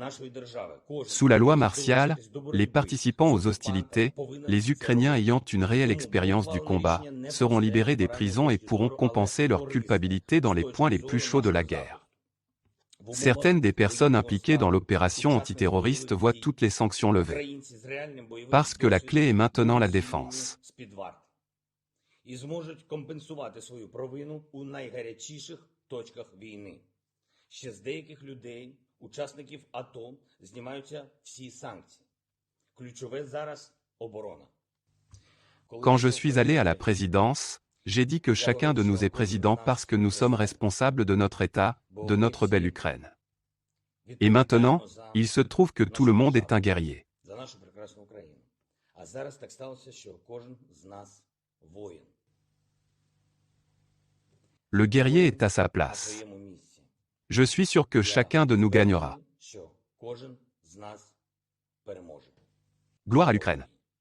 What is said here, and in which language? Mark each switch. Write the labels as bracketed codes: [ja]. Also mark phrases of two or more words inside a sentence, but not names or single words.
[fr] Sous la loi martiale, les participants aux hostilités, les Ukrainiens ayant une réelle expérience du combat, seront libérés des prisons et pourront compenser leur culpabilité dans les points les plus chauds de la guerre. Certaines des personnes impliquées dans l'opération antiterroriste voient toutes les sanctions levées. Parce que la clé est maintenant la défense. [uk] І зможуть компенсувати свою провину у найгарячіших точках війни. Ще з деяких людей, учасників АТО, знімаються всі санкції. Ключове зараз – оборона. [fr] Quand je suis allé à la présidence, j'ai dit que chacun de nous est président parce que nous sommes responsables de notre État, de notre belle Ukraine. Et maintenant, il se trouve que tout le monde est un guerrier. [uk] За нашу прекрасну Україну. А зараз так сталося, що кожен з нас воїн. [fr] Le guerrier est à sa [uk] На [fr] place. [uk] своєму місці. [fr] Je suis sûr que chacun de nous gagnera. [uk] Що кожен з нас переможе. [fr] Gloire à l'Ukraine.